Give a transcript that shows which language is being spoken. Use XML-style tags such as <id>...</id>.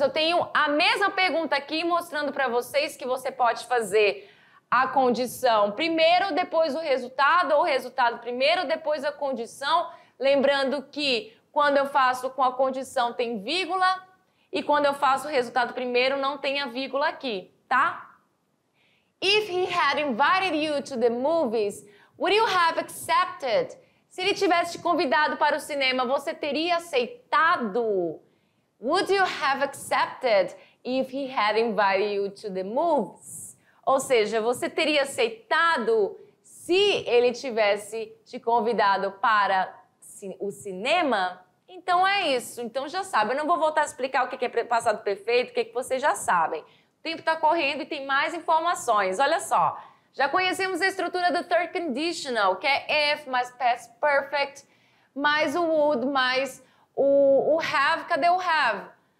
<pt>Eu tenho a mesma pergunta aqui mostrando para vocês que você pode fazer a condição primeiro, depois o resultado, ou o resultado primeiro, depois a condição. Lembrando que quando eu faço com a condição tem vírgula e quando eu faço o resultado primeiro não tem a vírgula aqui, tá?</pt> <en>If he had invited you to the movies, would you have accepted?</en> <pt>Se ele tivesse te convidado para o cinema, você teria aceitado?</pt> <en>Would you have accepted if he had invited you to the movies?</en> <pt>Ou seja, você teria aceitado se ele tivesse te convidado para o cinema? Então é isso. Então já sabe. Eu não vou voltar a explicar o que é passado perfeito, o que vocês já sabem. O tempo está correndo e tem mais informações. Olha só, já conhecemos a estrutura do third conditional, que é if mais past perfect, mais o would, mais o have. Cadê o have?</pt>